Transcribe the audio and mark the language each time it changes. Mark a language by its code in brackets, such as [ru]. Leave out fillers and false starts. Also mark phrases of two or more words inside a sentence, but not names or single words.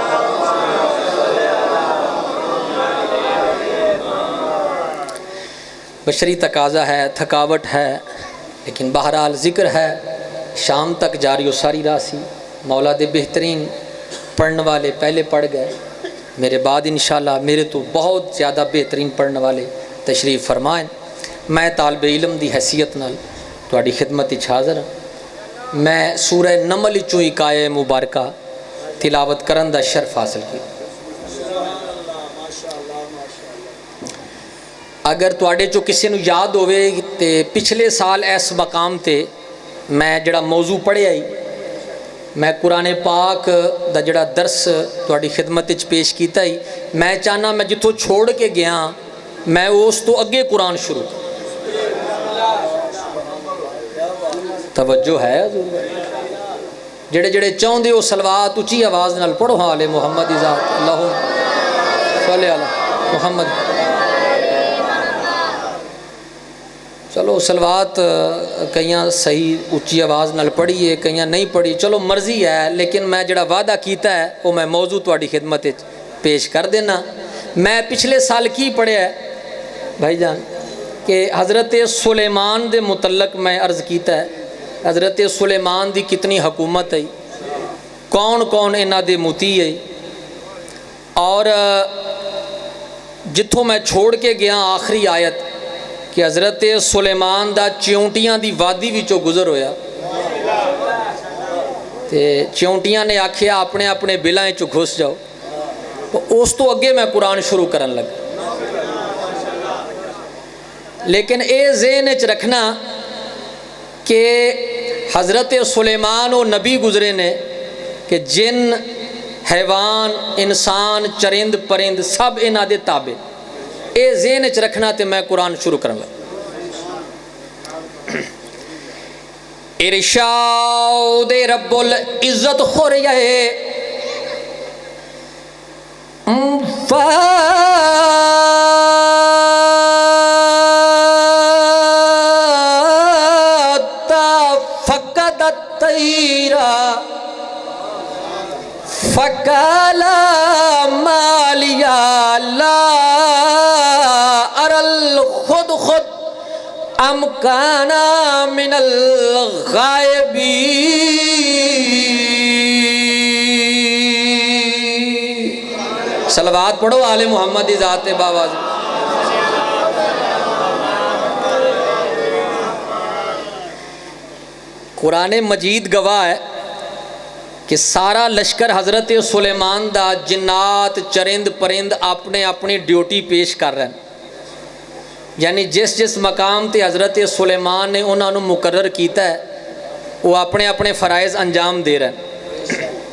[ur] بشری تقاضا ہے تھکاوٹ ہے لیکن بہرحال ذکر ہے. شام تک جاری و ساری راسی. [pa] مولا دے بہترین پڑھنے والے پہلے پڑھ گئے. [ur] میرے بعد انشاءاللہ میرے تو بہت زیادہ بہترین پڑھنے والے تشریف فرمائیں. [pa] میں طالب علم دی حیثیت نال تواڈی خدمت وچ حاضر ہاں. میں سورہ نمل وچوں ایک آیہ مبارکہ تلاوت کرن دا شرف حاصل کیا. اگر تواڈے چوں کسی نوں یاد ہوئے تے پچھلے سال اس مقام تے میں جڑا موضوع پڑھیا ہی میں قرآن پاک دا جڑا درس تواڈی خدمت وچ پیش کیتا ہی میں چاہنا میں جتوں چھوڑ کے گیا میں اس تو اگے قرآن شروع. [ur] توجہ ہے حضور. [pa] جڑے جڑے چاہندے ہو صلوات اونچی آواز نال پڑھو آل محمد ذات. [ar] اللہم صلی علی محمد. [pa] چلو صلوات کئیاں صحیح اونچی آواز نال پڑھی ہے کئیاں نہیں پڑھی چلو مرضی ہے. لیکن میں جڑا وعدہ کیتا ہے وہ میں موضوع تواڈی خدمت وچ پیش کر دینا. میں پچھلے سال کی پڑھیا ہے بھائی جان کہ حضرت سلیمان دے متعلق میں عرض کیتا ہے. حضرت سلیمان دی کتنی حکومت ہے, کون کون انہاں دے متی ہے, اور جتھوں میں چھوڑ کے گیا آخری آیت کہ حضرت سلیمان دا چیونٹیاں دی وادی وچوں گزر ہویا تے چیونٹیاں نے آکھیا اپنے اپنے بلاں وچوں گھس جاؤ. اس تو اگے میں قرآن شروع کرن لگا. لیکن اے ذہن وچ رکھنا کہ حضرت سلیمان و نبی گزرے نے کہ جن حیوان انسان چرند پرند سب انہاں دے تابع. اے ذہن وچ رکھنا تے میں قرآن شروع کرن لگا. [ur] ارشاد رب العزت ہو رہا ہے [ar] فقد الطير فقال ما لي لا أرى الخدخد أم كان من الغائبين. [pa] صلوات پڑھو آل محمد ذات باواز. [ur] قرآن مجید گواہ ہے کہ سارا لشکر حضرت سلیمان دا جنات چرند پرند اپنے اپنی ڈیوٹی پیش کر رہے ہیں، یعنی جس جس مقام تے حضرت سلیمان نے انہوں نے مقرر کیتا ہے وہ اپنے اپنے فرائض انجام دے رہے ہیں۔